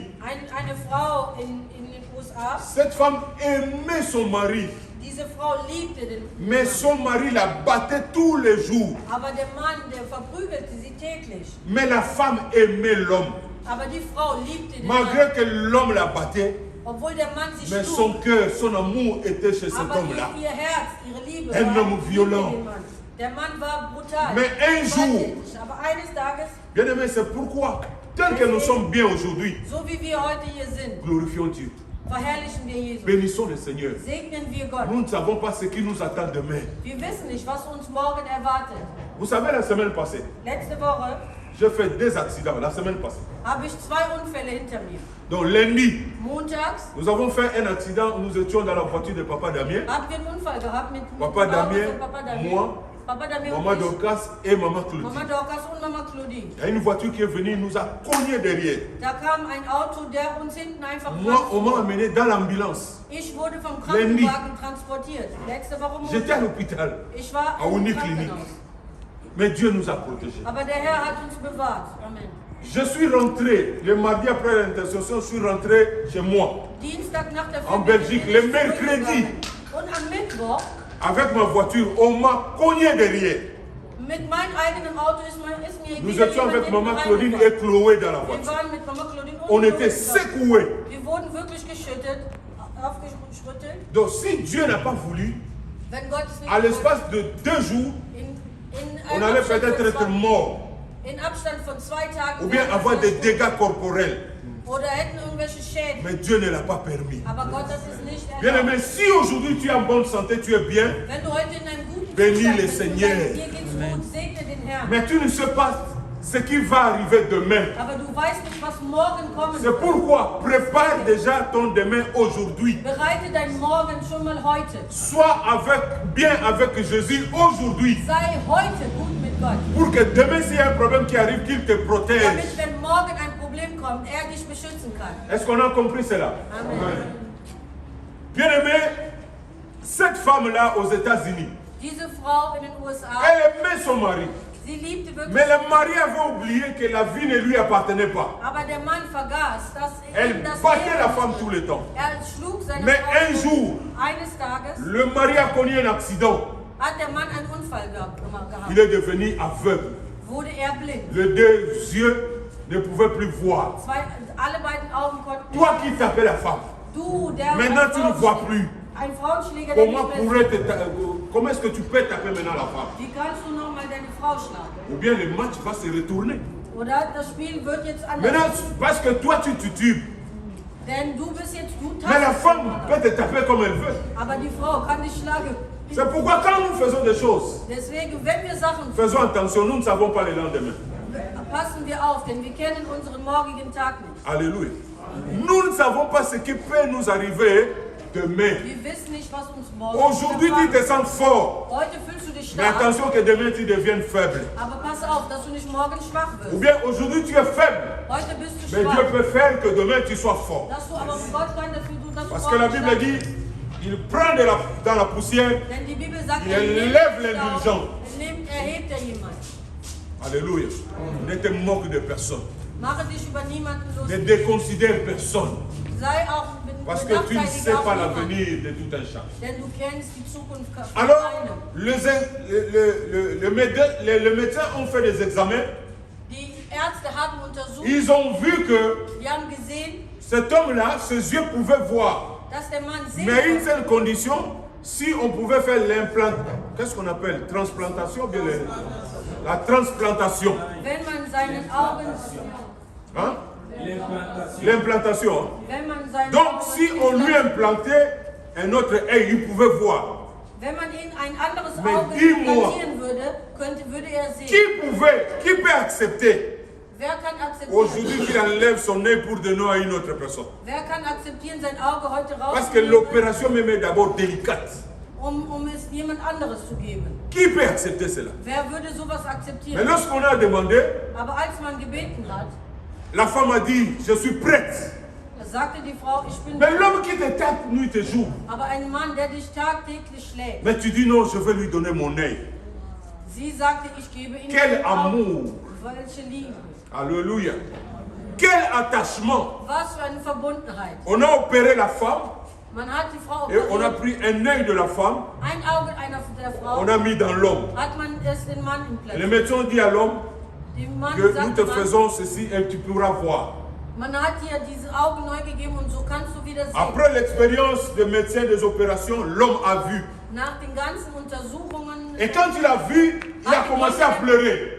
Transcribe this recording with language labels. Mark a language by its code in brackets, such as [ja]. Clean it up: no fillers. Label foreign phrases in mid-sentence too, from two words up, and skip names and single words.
[de] Eine Frau in den USA, [fr] Cette femme aimait son mari, [de] diese Frau liebte den [fr] mais son mari la battait tous les jours. [de] aber der Mann, der verprügelte sie täglich. [fr] Mais la femme aimait l'homme. [de] Aber die Frau liebte den Mann, [fr] Malgré que l'homme la battait, [de] obwohl der Mann sie [fr] mais [de] schlug. [fr] son cœur, son amour était chez cet [de] Aber [fr] homme-là. [de] ihr Herz, ihre Liebe [fr] Un [de] war, [fr] homme [de] liebte [fr] violent. [de] den Mann. Der Mann war brutal. [fr] Mais un jour, [de] gewalttätig. Aber eines Tages, [fr] bien aimé, c'est pourquoi, tel que nous sommes bien aujourd'hui, [de] so wie wir heute hier sind, [fr] glorifions Dieu. [de] verherrlichen wir Jesus. [fr] Bénissons le Seigneur. [de] Segnen wir Gott. [fr] Nous ne savons pas ce qui nous attend demain. [de] Wir wissen nicht, was uns morgen erwartet. [fr] Vous savez, la semaine passée, [de] Letzte Woche [fr] j'ai fait 2 accidents, la semaine passée. [de] habe ich 2 Unfälle hinter mir. [fr] Donc lundi, [de] Montags [fr] nous avons fait un accident où nous étions dans la voiture de Papa Damien, [de] haben wir einen Unfall gehabt mit Papa dem Auto Damien, von Papa Damien. [fr] moi, [de] Papa Damien [fr] Maman [de] und ich, [fr] Dorcas et Maman Claudie. [de] Mama Dorcas und Mama Claudie. [fr] Il y a une voiture qui est venue, nous a cogné derrière. [de] Da kam ein Auto, der uns hinten einfach [fr] Moi, on m'a amené dans l'ambulance. [de] Ich wurde vom [fr] Lundi. [de] Krankenwagen transportiert. Letzte Woche [fr] J'étais à [de] Montag. [fr] l'hôpital, [de] Ich war [fr] à [de] im [fr] Uniclinique. [de] Krankenhaus. [fr] Mais Dieu nous a protégés. [de] Aber der Herr hat uns bewahrt. Amen. [fr] Je suis rentré, le mardi après l'intercession, je suis rentré chez moi, [de] Dienstag nach der [fr] En [de] Verbindung [fr] Belgique, [de] bin [fr] le [de] ich [fr] mercredi. [de] zurückgegangen. Und am Mittwoch [fr] avec ma voiture, on m'a cogné derrière. [de] mit meinem eigenen Auto ist mir [fr] Nous [de] wieder [fr] étions [de] jemand [fr] avec [de] hinten [fr] Maman Claudine [de] reingefahren. [fr] et Chloé dans la [de] Wir [fr] voiture. [de] waren mit Mama Claudine und [fr] On [de] Chloe [fr] était [de] zusammen. [fr] secoués. [de] Wir wurden wirklich geschüttet, aufgeschüttelt. [fr] Donc si Dieu n'a pas voulu, [de] Wenn Gott es nicht [fr] à [de] wollte, [fr] l'espace de 2 jours, [de] in [fr] on [de] einem [fr] allait [de] Abstand [fr] peut-être [de] von [fr] être mort [de] in Abstand von 2 Tagen [fr] ou bien [de] wären wir [fr] avoir des [de] tot [fr] dégâts corporels. [de] oder hätten irgendwelche Schäden. [fr] Mais Dieu ne l'a pas permis. [de] Aber Gott hat es nicht [fr] Bien [de] erlaubt. [fr] aimé, si aujourd'hui tu es en bonne santé, tu es bien, [de] Wenn du heute in einem guten [fr] Bénis [de] Zustand [fr] le [de] bist und [fr] Seigneur. [de] dir geht's gut, segne den Herrn. [fr] mais tu ne sais pas ce qui va arriver demain. [de] Aber du weißt nicht, was morgen kommen [fr] C'est [de] wird. [fr] pourquoi prépare déjà ton demain aujourd'hui. [de] Bereite dein Morgen schon mal heute. [fr] Sois bien avec Jésus aujourd'hui. [de] Sei heute gut mit Gott. [fr] Pour que demain, s'il y a un problème qui arrive, qu'il te protège. [de] Damit, wenn morgen ein Problem kommt, er dich beschützen kann. [fr] Est-ce qu'on a compris cela? Amen. Bien aimé, cette femme-là aux États-Unis, [de] Diese Frau in den USA, [fr] elle aimait son mari. [de] sie liebte wirklich, [fr] Mais le mari avait oublié que la vie ne lui appartenait pas. [de] aber der Mann vergaß, dass [fr] Elle [de] ihm das [fr] battait [de] Leben [fr] la femme [de] nicht [fr] tout le temps. [de] Er schlug seine [fr] Mais [de] Frau [fr] un [de] tot. [fr] jour, [de] Eines Tages [fr] le mari a connu un accident. [de] hat der Mann einen Unfall gehabt. [fr] Il est devenu aveugle. [de] wurde blind. [fr] Les deux yeux ne pouvaient plus voir. [de] Alle beiden Augen konnten [fr] Toi qui tapais la femme, [de] Du, der [fr] maintenant tu ne vois plus. [de] Ein Frauenschläger, der [fr] Comment, [de] nicht mehr sieht. [fr] comment est-ce que tu peux taper maintenant la femme? [de] Wie kannst du nochmal deine Frau schlagen? [fr] Ou bien le match va se retourner. [de] Oder das Spiel wird jetzt [fr] Maintenant, [de] anders. [fr] parce que toi tu tues. [de] Denn du bist jetzt, du [fr] Mais la [de] tastest [fr] femme [de] den [fr] peut te taper comme elle veut. [de] Aber die Frau kann dich schlagen. [fr] C'est pourquoi quand nous faisons des choses, [de] Deswegen, wenn wir Sachen [fr] faisons attention, nous ne savons pas le lendemain. [de] passen wir auf, denn wir kennen unseren morgigen Tag nicht. Alléluia. [fr] Nous ne savons pas ce qui peut nous arriver demain. [de] Wir wissen nicht, was uns morgen [fr] Aujourd'hui, tu te sens fort. [de] Heute fühlst du dich [fr] Mais [de] stark, [fr] attention que demain, tu deviennes faible. [de] aber pass auf, dass du nicht morgen schwach [fr] Ou [de] wirst. [fr] bien aujourd'hui, tu es faible. [de] Heute bist du [fr] Mais Dieu [de] schwach. [fr] peut faire que demain, tu sois fort. [de] Dass du aber Gott kann dafür tun, dass du [fr] Parce que la [de] morgen [fr] Bible [de] stark [fr] dit, [de] bist. [fr] il prend dans la poussière. [de] Denn die Bibel sagt, [fr] Il [de] nimmt [fr] élève [de] den Staub, [fr] l'indulgent. [de] erhebt er jemand. [fr] Alléluia. Ne te moque de personne. [de] Mache dich über niemanden [fr] Ne [de] lustig. [fr] déconsidère personne. [de] Sei auch [fr] Parce que tu ne [de] benachteilige [fr] sais [de] auf [fr] pas [de] niemanden. [fr] l'avenir de tout un chacun. [de] Denn du kennst die Zukunft von [fr] Alors, [de] keinem. [fr] les médecins ont fait des examens. [de] Die Ärzte haben untersucht, [fr] Ils ont vu que [de] die haben gesehen, [fr] cet homme-là, ses yeux pouvaient voir. [de] dass der Mann sehen [fr] Mais une [de] konnte. [fr] seule condition, si on pouvait faire l'implant, qu'est-ce qu'on appelle? Transplantation ou bien la transplantation. [de] Wenn man seinen Augen, [fr] Hein? L'implantation. Hein? [de] wenn man seinen [fr] Donc, [de] Augen [fr] si on lui implantait un autre œil, il pouvait voir. [de] wenn man ihm ein anderes [fr] Mais [de] Auge [fr] dis-moi. [de] implantieren würde er sehen. [fr] Qui peut accepter [de] Wer kann akzeptieren? [fr] aujourd'hui qu'il enlève son œil pour donner à une autre personne? [de] Wer kann akzeptieren, sein Auge heute [fr] Parce que [de] rauszunehmen, [fr] l'opération même est d'abord délicate. [de] um es jemand anderes zu geben? [fr] Qui peut accepter cela? [de] Wer würde sowas [fr] Mais [de] akzeptieren? [fr] lorsqu'on a demandé, [de] Aber als man gebeten hat, [fr] la femme a dit, je suis prête. [de] da sagte die Frau, ich bin [fr] Mais l'homme qui te tape nuit et jour, [de] aber ein Mann, der dich tagtäglich schlägt. [fr] mais tu dis non, je vais lui donner mon œil. [de] Sie sagte, ich gebe ihm [fr] Quel [de] mein Auge. [fr] amour. [de] Welche Liebe. [fr] Alléluia. Quel attachement. [de] Was für eine Verbundenheit. [fr] On a opéré la femme [de] Man hat die Frau [fr] et on a [de] operiert, [fr] pris un œil de la femme, [de] ein Auge einer der Frau, [fr] on a mis dans l'homme. [de] hat man es den Mann [fr] Et le [de] implantiert. [fr] médecin dit à l'homme [de] Dem Mann [fr] que nous [de] sagte [fr] te [de] man, [fr] faisons ceci et tu pourras voir. [de] man hat dir diese Augen neu gegeben und so kannst du wieder sehen. [fr] Après l'expérience des médecins des opérations, l'homme a vu. [de] Nach den ganzen Untersuchungen [fr] Et quand il a vu, il a commencé à pleurer.